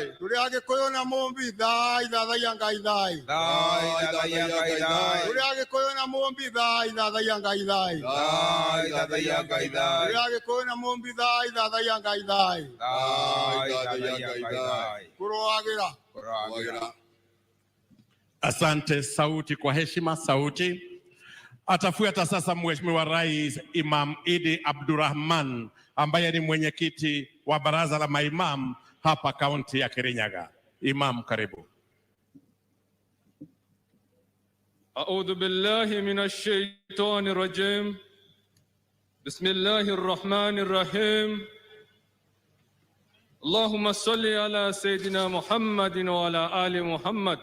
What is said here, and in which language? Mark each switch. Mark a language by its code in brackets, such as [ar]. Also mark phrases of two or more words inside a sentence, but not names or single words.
[ki] turi agikuyu na mumbi thai thathaia ngai thai Thai thathaia ngai thai. turi agikuyu na mumbi thai thathaia ngai thai Thai thathaia ngai thai. turi agikuyu na mumbi thai thathaia ngai thai Thai thathaia ngai thai. kuroagira Kuragira. [sw] Asante. Sauti kwa heshima, sauti. Atafuata sasa Mheshimiwa Rais Imam Idi Abdurrahman ambaye ni mwenyekiti wa baraza la maimam hapa kaunti ya Kirinyaga. Imam, karibu. [ar] أعوذ بالله من الشيطان الرجيم بسم الله الرحمن الرحيم اللهم صل على سيدنا محمد وعلى آل محمد.